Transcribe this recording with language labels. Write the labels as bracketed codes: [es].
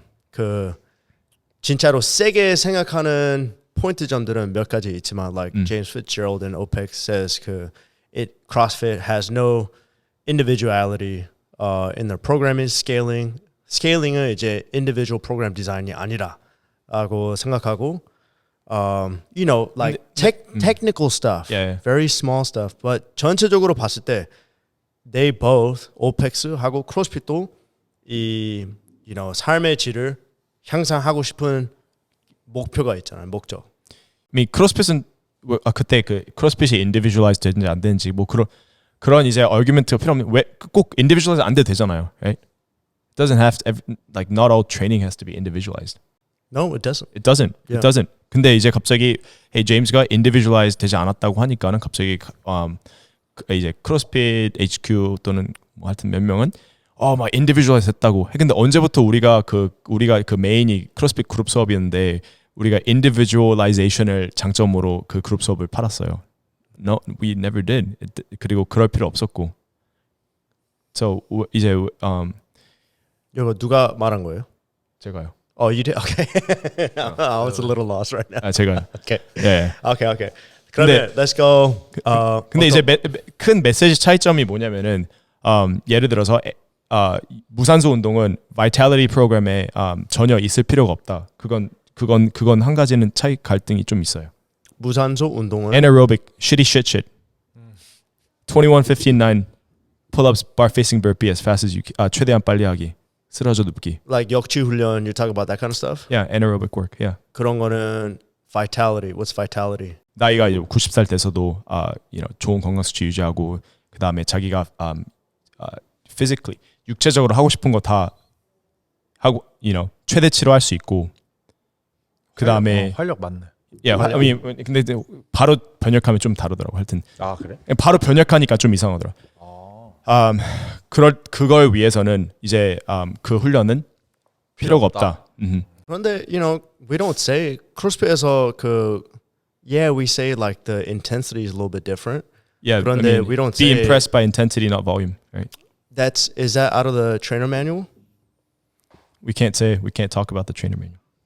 [ko] 그 진짜로 세게 생각하는 포인트 점들은 몇 가지 있지만, [en] like James Fitzgerald in OPEC says, CrossFit has no individuality in their programming, scaling. Scaling은 [ko] 이제 [en] individual program design이 [ko] 아니라고 생각하고, [en] you know, like technical stuff, Yeah. very small stuff. But [ko] 전체적으로 봤을 때, [en] they both [ko] OPEX하고 크로스핏도 이 [en] you know [ko] 삶의 질을 향상하고 싶은 목표가 있잖아요. 목적. [en] I mean, [ko] 크로스핏은 그때 그 크로스핏이 individualize 되는지 안 되는지 뭐 그런 이제 argument가 필요 없는 왜 꼭 individualize 안 돼도 되잖아요. [en] Right? It doesn't have to like not all training has to be individualized. No, it doesn't. It doesn't. Yeah. It doesn't. [ko] 근데 이제 갑자기 hey 제임스가 individualize 되지 않았다고 하니까는 갑자기 이제 크로스핏 HQ 또는 뭐 하여튼 몇 명은 막 individualize 했다고. 근데 언제부터 우리가 그 메인이 크로스핏 그룹 수업이었는데 우리가 individualization을 장점으로 그 그룹 수업을 팔았어요. [en] No, we never did. [ko] 그리고 그럴 필요 없었고. [en] So [ko] 이제 이거 누가 말한 거예요? 제가요. [en] Oh, you did. Okay. I was a little lost right now. [ko] 제가. [en] Okay. [ko] 예. [en] Okay. [ko] 그러면 [en] let's go. [ko] 근데 이제 큰 메시지 차이점이 뭐냐면은 예를 들어서 무산소 운동은 vitality 프로그램에 전혀 있을 필요가 없다. 그건 한 가지는 차이 갈등이 좀 있어요. 무산소 운동은 [en] Anaerobic shitty shit. 21, 15, 9 pull-ups, bar facing burpee as fast as you can. [ko] 최대한 빨리 하기. 쓰러져 눕기. like 역치 훈련. [en] You talk about that kind of stuff. Yeah, anaerobic work. Yeah. [ko] 그런 거는 vitality. [en] What's vitality? [ko] 나이가 이제 90살 돼서도 좋은 건강 수치 유지하고 그다음에 자기가 physically 육체적으로 하고 싶은 거 다 하고 최대치로 할 수 있고 그다음에 활력 맞네. I mean, 근데 바로 번역하면 좀 다르더라고. 하여튼 아 그래? 바로 번역하니까 좀 이상하더라. 그걸 위해서는 이제 그 훈련은 필요가 없다. 그런데 [en] you know we don't say CrossFit에서 we say like the intensity is a little bit different. Yeah, [ko] 그런데 [en] we don't be say impressed by intensity, not volume. Right? is that out of the trainer manual? We can't talk about the trainer manual.